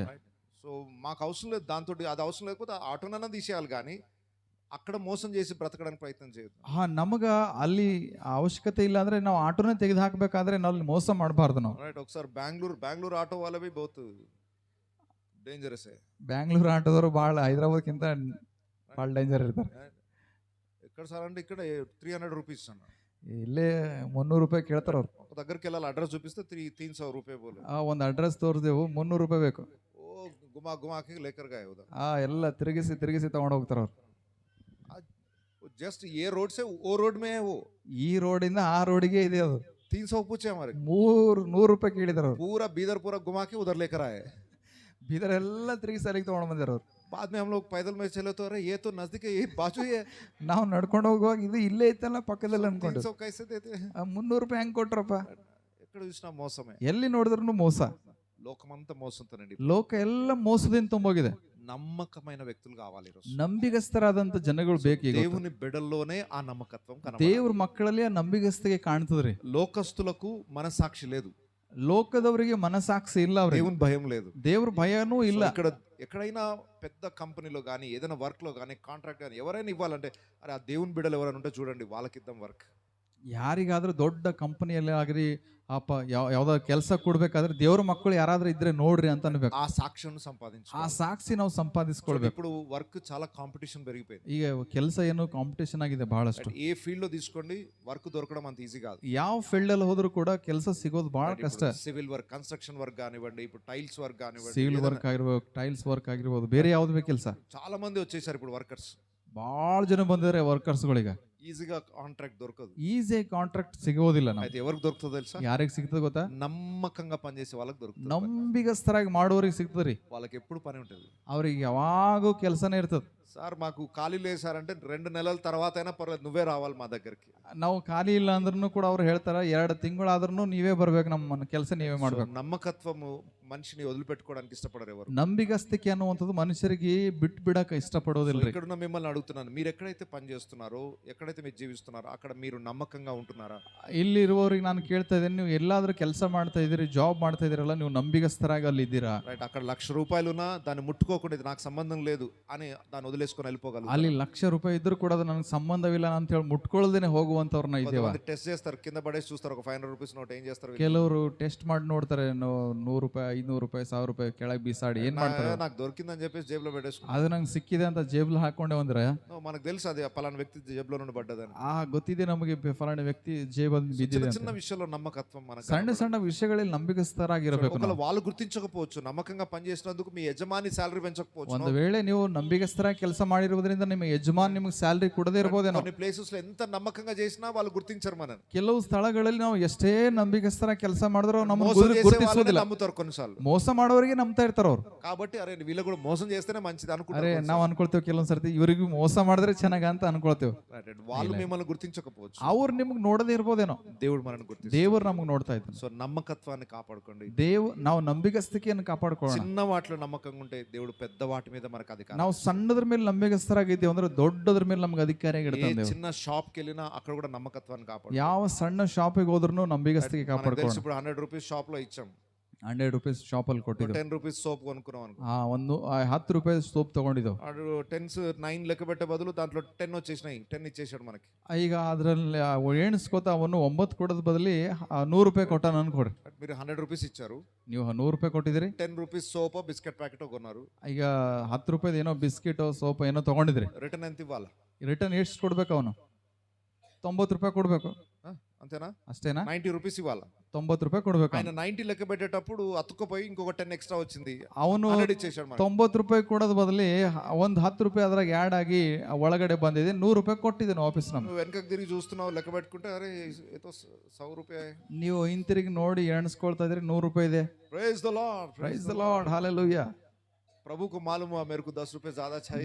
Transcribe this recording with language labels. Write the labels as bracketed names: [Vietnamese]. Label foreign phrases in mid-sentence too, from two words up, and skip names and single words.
[Telugu] సో మాకు అవసరం లేదు దాంతో, అది అవసరం లేకపోతే ఆటోనన్నా తీసేయాలి కానీ అక్కడ మోసం చేసి బ్రతకడానికి ప్రయత్నం చేయదు. [Kannada] ನಮಗ ಅಲ್ಲಿ ಅವಶ್ಯಕತೆ ಇಲ್ಲ ಅಂದ್ರೆ ನಾವು ಆಟೋನೇ ತೆಗೆದು ಹಾಕಬೇಕಾದ್ರೆ ನಾವು ಮೋಸ ಮಾಡಬಾರ್ದು ನಾವು. [Telugu] రైట్. ఒకసారి బెంగళూరు ఆటో వాళ్ళే [Hindi] भी बहुत डेंजरस है. [Kannada] ಬ್ಯಾಂಗ್ಳೂರ್ ಆಟೋದವರು ಭಾಳ ಹೈದರಾಬಾದ್ಕಿಂತ ಭಾಳ ಡೇಂಜರ್ ಇರ್ತಾರೆ. [Telugu] ఎక్కడ సార్ అంటే ఇక్కడ 300 రూపీస్ అన్న. [Kannada] ಇಲ್ಲೇ 300 ರೂಪಾಯಿ ಕೇಳ್ತಾರ ಅವ್ರು. [Telugu] ఒక దగ్గరికి వెళ్ళాలి, అడ్రస్ చూపిస్తే 300 రూపాయలు బోలే. [Kannada] ಒಂದು ಅಡ್ರೆಸ್ ತೋರಿಸ್ದೆವು, 300 ರೂಪಾಯಿ ಬೇಕು. [Hindi] घुमा के लेकर गए उधर. [Kannada] ಎಲ್ಲ ತಿರುಗಿಸಿ ತಗೊಂಡು ಹೋಗ್ತಾರ ಅವ್ರು. [Hindi] जस्ट ये रोड से वो रोड में है वो. [Kannada] ಈ ರೋಡಿಂದ ಆ ರೋಡಿಗೆ ಇದೆ ಅದು. [Hindi] 300 पूछे हमारे. [Kannada] 100 ರೂಪಾಯಿ ಕೇಳಿದಾರ ಅವ್ರು. [Hindi] पूरा बीदर पूरा घुमा के उधर लेकर आए. [Kannada] ಬೀದರೆಲ್ಲ ತಿರುಗಿ ಸಾಲಿಗೆ ತೊಗೊಂಡು ಬಂದಿರೋ ಅವ್ರು. [Hindi] बाद में हम लोग पैदल में चले तो अरे ये तो नजदीक है, ये बाजू ही है, [Kannada] ನಾವು ನಡ್ಕೊಂಡು ಹೋಗುವಾಗ ಇದು ಇಲ್ಲೇ ಇತ್ತಲ್ಲ ಪಕ್ಕದಲ್ಲಿ ಅನ್ಕೊಂಡು [Hindi] 300 कैसे देते हैं? [Kannada] 300 ರೂಪಾಯಿ ಹೆಂಗ್ ಕೊಟ್ರಪ್ಪ. [Telugu] ఎక్కడ చూసినా మోసమే. [Kannada] ಎಲ್ಲಿ ನೋಡಿದ್ರು మోಸ. [Telugu] లోకమంతా మోసంతో నిండి [Kannada] ಲೋಕ ಎಲ್ಲ ಮೋಸದಿಂದ ತುಂಬೋಗಿದೆ. [Telugu] నమ్మకమైన వ్యక్తులు కావాలి ఈరోజు. [Kannada] ನಂಬಿಗಸ್ತರಾದಂತ ಜನಗಳು ಬೇಕೀಗ. [Telugu] దేవుని బిడ్డల్లోనే ఆ నమ్మకత్వం కనబడాలి. [Kannada] ದೇವ್ರ ಮಕ್ಕಳಲ್ಲಿ ಆ ನಂಬಿಗಸ್ತಿಗೆ ಕಾಣ್ತದ್ರಿ. [Telugu] లోకస్తులకు మనసాక్షి లేదు, [Kannada] ಲೋಕದವರಿಗೆ ಮನಸಾಕ್ಷಿ ಇಲ್ಲ, ಅವ್ರಿಗೆ [Telugu] దేవుని భయం లేదు. [Kannada] ದೇವ್ರ ಭಯನೂ ಇಲ್ಲ. [Telugu] ఇక్కడ ఎక్కడైనా పెద్ద కంపెనీలో కానీ ఏదైనా వర్క్ లో కానీ కాంట్రాక్ట్ కానీ ఎవరైనా ఇవ్వాలంటే అరే ఆ దేవుని బిడ్డలు ఎవరైనా ఉంటే చూడండి వాళ్ళకిద్దాం వర్క్. [Kannada] ಯಾರಿಗಾದ್ರೂ ದೊಡ್ಡ ಕಂಪನಿಯಲ್ಲಿ ಆಗ್ರಿ ಅಪ್ಪ ಯಾವ್ದಾದ್ರು ಕೆಲಸ ಕೊಡ್ಬೇಕಾದ್ರೆ ದೇವ್ರ ಮಕ್ಕಳು ಯಾರಾದ್ರೂ ಇದ್ರೆ ನೋಡ್ರಿ ಅಂತ ಅನ್ಬೇಕು. [Telugu] ఆ సాక్ష్యం సంపాదించు. [Kannada] ಆ ಸಾಕ್ಷಿ ನಾವು ಸಂಪಾದಿಸ್ಕೊಳ್ಬೇಕು. [Telugu] ఇప్పుడు వర్క్ చాలా కాంపిటీషన్ పెరిగిపోయింది. [Kannada] ಈಗ ಕೆಲಸ ಏನು ಕಾಂಪಿಟೇಷನ್ ಆಗಿದೆ ಬಹಳಷ್ಟು. [Telugu] ఏ ఫీల్డ్ లో తీసుకోండి వర్క్ దొరకడం అంత ఈజీ కాదు. [Kannada] ಯಾವ ఫీల్డ్ ಅಲ್ಲಿ ಹೋದ್ರು ಕೂಡ ಕೆಲಸ ಸಿಗೋದು ಬಹಳ ಕಷ್ಟ. [English] civil work, construction work [Telugu] కానివ్వండి, ఇప్పుడు [English] tiles work [Telugu] కానివ్వండి, [English] civil work [Kannada] ಆಗಿರ್ಬೋದು, [English] tiles work [Kannada] ಆಗಿರ್ಬೋದು, ಬೇರೆ ಯಾವ್ದು ಬೇಕು ಕೆಲಸ. [Telugu] చాలా మంది వచ్చేసారు ఇప్పుడు వర్కర్స్. [Kannada] ಬಹಳ ಜನ ಬಂದಿದ್ದಾರೆ ವರ್ಕರ್ಸ್ಗಳಿಗೆ. [Telugu] ఈజీగా కాంట్రాక్ట్ దొరకదు, [Kannada] ಈಸಿ ಕಾಂಟ್ರಾಕ್ಟ್ ಸಿಗೋದಿಲ್ಲ. ನಾವು [Telugu] అయితే ఎవరికి దొరుకుతుందో తెలుసా? [Kannada] ಯಾರಿಗೆ ಸಿಗ್ತದೆ ಗೊತ್ತಾ? [Telugu] నమ్మకంగా పనిచేసే వాళ్ళకి దొరుకుతుంది. [Kannada] ನಂಬಿಗಸ್ತರಾಗಿ ಮಾಡೋರಿಗೆ ಸಿಗ್ತದ್ರಿ. [Telugu] వాళ్ళకి ఎప్పుడు పని ఉంటుంది. [Kannada] ಅವ್ರಿಗೆ ಯಾವಾಗೂ ಕೆಲಸನೇ ಇರ್ತದೆ. [Telugu] సార్ మాకు ఖాళీ లేదు సార్ అంటే 2 నెలల తర్వాత అయినా పర్లేదు నువ్వే రావాలి మా దగ్గరికి. [Kannada] ನಾವು ಖಾಲಿ ಇಲ್ಲ ಅಂದ್ರೂ ಕೂಡ ಅವ್ರು ಹೇಳ್ತಾರ 2 ತಿಂಗಳಾದ್ರೂ ನೀವೇ ಬರ್ಬೇಕು, ನಮ್ಮ ಕೆಲಸ ನೀವೇ ಮಾಡ್ಬೇಕು. [Telugu] నమ్మకత్వము మనిషిని వదిలిపెట్టుకోవడానికి ఇష్టపడరు ఎవరు. [Kannada] ನಂಬಿಗಸ್ತಿಕೆ ಅನ್ನುವಂಥದ್ದು ಮನುಷ್ಯರಿಗೆ ಬಿಟ್ಟು ಬಿಡಕ ಇಷ್ಟಪಡೋದಿಲ್ರಿ. [Telugu] ఇక్కడున్న మిమ్మల్ని అడుగుతున్నాను, మీరు ఎక్కడైతే పని చేస్తున్నారో, ఎక్కడైతే మీరు జీవిస్తున్నారో అక్కడ మీరు నమ్మకంగా ఉంటున్నారా? [Kannada] ಇಲ್ಲಿ ಇರುವವರಿಗೆ ನಾನು ಕೇಳ್ತಾ ಇದ್ದೇನೆ, ನೀವು ಎಲ್ಲಾದ್ರೂ ಕೆಲಸ ಮಾಡ್ತಾ ಇದೀರಿ, ಜಾಬ್ ಮಾಡ್ತಾ ಇದೀರಲ್ಲ, ನೀವು ನಂಬಿಗಸ್ತರಾಗಿ ಅಲ್ಲಿ ಇದ್ದೀರಾ? [Telugu] రైట్, అక్కడ ₹1,00,000 దాన్ని ముట్టుకోకుండా ఇది నాకు సంబంధం లేదు అని దాన్ని వదిలేసుకొని వెళ్ళిపోగలరు. [Kannada] ಅಲ್ಲಿ ₹1,00,000 ಇದ್ರೂ ಕೂಡ ಅದು ನನಗೆ ಸಂಬಂಧವಿಲ್ಲ ಅಂತ ಹೇಳಿ ಮುಟ್ಕೊಳ್ಳದೇನೆ ಹೋಗುವಂತವ್ರನ್ನ ಇದ್ದೇವ. [Telugu] టెస్ట్ చేస్తారు, కింద పడేసి చూస్తారు ఒక ₹500 నోట్, ఏం చేస్తారు? [Kannada] ಕೆಲವರು ಟೆಸ್ಟ್ ಮಾಡಿ ನೋಡ್ತಾರೆ, ₹100, ₹500, ₹1,000 ಕೆಳಗೆ ಬೀಸಾಡಿ ಏನ್ ಮಾಡ್ತಾರೆ? [Telugu] నాకు దొరికిందని చెప్పేసి జేబులో పెట్టేసుకున్నారు. [Kannada] ಅದು ನಂಗೆ ಸಿಕ್ಕಿದೆ ಅಂತ ಜೇಬ್ಲು ಹಾಕೊಂಡೆ ಬಂದ್ರೆ [Telugu] మనకు తెలుసు అది పలానా వ్యక్తి జేబులో నుండి పడ్డదని. [Kannada] ಗೊತ್ತಿದೆ ನಮಗೆ ಫಲಾನ ವ್ಯಕ್ತಿ ಜೇಬಲ್ಲಿ ಬಿದ್ದಿದೆ. [Telugu] చిన్న విషయంలో నమ్మకత్వం మనకు. [Kannada] ಸಣ್ಣ ಸಣ್ಣ ವಿಷಯಗಳಲ್ಲಿ ನಂಬಿಗಸ್ತರಾಗಿರಬೇಕು. [Telugu] ఒకవేళ వాళ్ళు గుర్తించకపోవచ్చు, నమ్మకంగా పనిచేసినందుకు మీ యజమాని శాలరీ పెంచకపోవచ్చు. [Kannada] ಒಂದು ವೇಳೆ ನೀವು ನಂಬಿಗಸ್ತರಾಗಿ ಕೆಲಸ ಮಾಡಿರುವುದರಿಂದ ನಿಮ್ಮ ಯಜಮಾನ್ ನಿಮಗೆ ಸ್ಯಾಲರಿ ಕೊಡದೇ ಇರಬಹುದೇನೋ. [Telugu] కొన్ని ప్లేసెస్ లో ఎంత నమ్మకంగా చేసినా వాళ్ళు గుర్తించరు మనని. [Kannada] ಕೆಲವು ಸ್ಥಳಗಳಲ್ಲಿ ನಾವು ಎಷ್ಟೇ ನಂಬಿಗಸ್ತರಾಗಿ ಕೆಲಸ ಮಾಡಿದ್ರು ನಮ್ಮನ್ನು [Telugu] మోసం చేసే వాళ్ళని [Kannada] ಗುರುತಿಸೋದಿಲ್ಲ. [Telugu] నమ్ముతారు కొన్నిసార్లు. [Kannada] ಮೋಸ ಮಾಡೋರಿಗೆ ನಂಬ್ತಾ ಇರ್ತಾರ ಅವ್ರು. [Telugu] కాబట్టి అరే వీళ్ళు కూడా మోసం చేస్తేనే మంచిది [Kannada] ಅರೆ [Telugu] అనుకుంటారు. [Kannada] ನಾವು ಅನ್ಕೊಳ್ತೇವೆ ಕೆಲವೊಂದ್ ಸರ್ತಿ ಇವರಿಗೂ ಮೋಸ ಮಾಡಿದ್ರೆ ಚೆನ್ನಾಗ ಅಂತ ಅನ್ಕೊಳ್ತೇವೆ. [Telugu] వాళ్ళు మిమ్మల్ని గుర్తించకపోవచ్చు, [Kannada] ಅವ್ರು ನಿಮ್ಗೆ ನೋಡದೇ ಇರ್ಬೋದೇನೋ, [Telugu] దేవుడు మనల్ని గుర్తిస్తాడు. [Kannada] ದೇವ್ರು ನಮ್ಗೆ ನೋಡ್ತಾ ಇದ್ದಾನೆ. [Telugu] సో నమ్మకత్వాన్ని కాపాడుకోండి. [Kannada] ನಾವು ನಂಬಿಗಸ್ತಿಕೆಯನ್ನು ಕಾಪಾಡ್ಕೊಳ್ಳೋಣ. [Telugu] చిన్న వాటిలో నమ్మకంగా ఉంటే దేవుడు పెద్ద వాటి మీద మనకు అధికారం. [Kannada] ನಾವು ಸಣ್ಣದ್ರ ಮೇಲೆ ನಂಬಿಗಸ್ತರಾಗಿದ್ದೇವೆ ಅಂದ್ರೆ ದೊಡ್ಡದ್ರ ಮೇಲೆ ನಮ್ಗೆ ಅಧಿಕಾರಿಯಾಗಿ [Telugu] ఏ [Kannada] ಇಡ್ತಾನೆ. [Telugu] చిన్న షాప్ కి వెళ్ళినా అక్కడ కూడా నమ్మకత్వాన్ని కాపాడు. [Kannada] ಯಾವ ಸಣ್ಣ ಶಾಪಿಗೆ ಹೋದ್ರು ನಂಬಿಗಸ್ತಿಕೆ [Telugu] మనకు [Kannada] ಕಾಪಾಡ್ಕೊಳ್ಳೋಣ. [Telugu] తెలుసు ఇప్పుడు ₹100 షాప్ లో ఇచ్చాం, [Kannada] ₹100 ಶಾಪಲ್ಲಿ ಕೊಟ್ಟಿದ್ದು, [Telugu] ₹10 సోప్ కొనుక్కున్నాం అనుకో, [Kannada] ಒಂದು ₹10 ಸೋಪ್ ತಗೊಂಡಿದ್ದು. [Telugu] వాడు 9 లెక్క పెట్టే బదులు దాంట్లో 10 వచ్చేసినాయి, 10 ఇచ్చేసాడు మనకి. [Kannada] ಈಗ ಅದ್ರಲ್ಲಿ ಎಣಿಸ್ಕೋತ ಅವನು 9 ಕೊಡೋದ್ ಬದಲಿ ₹100 ಕೊಟ್ಟ ನನ್ ಕೊಡ್ರಿ. [Telugu] మీరు ₹100 ఇచ్చారు, [Kannada] ನೀವು ₹100 ಕೊಟ್ಟಿದ್ದೀರಿ, [Telugu] ₹10 [English] soap biscuit packet [Telugu] కొన్నారు, [Kannada] ಈಗ ₹10 ಏನೋ [English] biscuit soap [Kannada] ಏನೋ ತಗೊಂಡಿದ್ರಿ. [Telugu] రిటర్న్ ఎంత ఇవ్వాలి? [Kannada] ರಿಟರ್ನ್ ಎಷ್ಟು ಕೊಡ್ಬೇಕು? ಅವನು ₹90 ಕೊಡ್ಬೇಕು, [Telugu] అంతేనా? [Kannada] ಅಷ್ಟೇನಾ? [Telugu] ₹90 ఇవ్వాలి. [Kannada] ₹90 కొಡ್ಬೇಕು. [Telugu] ఆయన 90 లెక్క పెట్టేటప్పుడు అతుక్కుపోయి ఇంకొక 10 ఎక్స్ట్రా వచ్చింది, [Kannada] ಅವನು [Telugu] ₹100 ఇచ్చేసాడు మనకి. [Kannada] ₹90 ಕೊಡೋದ್ ಬದಲಿ ಒಂದು ₹10 ಅದ್ರಾಗ ಆ್ಯಡ್ ಆಗಿ ಒಳಗಡೆ ಬಂದಿದೆ, ₹100 ಕೊಟ್ಟಿದ್ದೇನೆ ವಾಪಸ್ ನಮ್ಗೆ. [Telugu] నువ్వు వెనకకి తిరిగి చూస్తున్నావు, లెక్క పెట్టుకుంటే అరే ఏదో ₹100. [Kannada] ನೀವು ಹಿಂತಿರುಗಿ ನೋಡಿ ಎಣಿಸ್ಕೊಳ್ತಾ ಇದ್ರಿ ₹100 ಇದೆ. [English] praise the Lord, praise the Lord, [Kannada] ಹಲ್ಲೆಲೂಯಾ. [Hindi] ప్రభు को मालूम है मेरे को ₹10 ज्यादा चाहिए.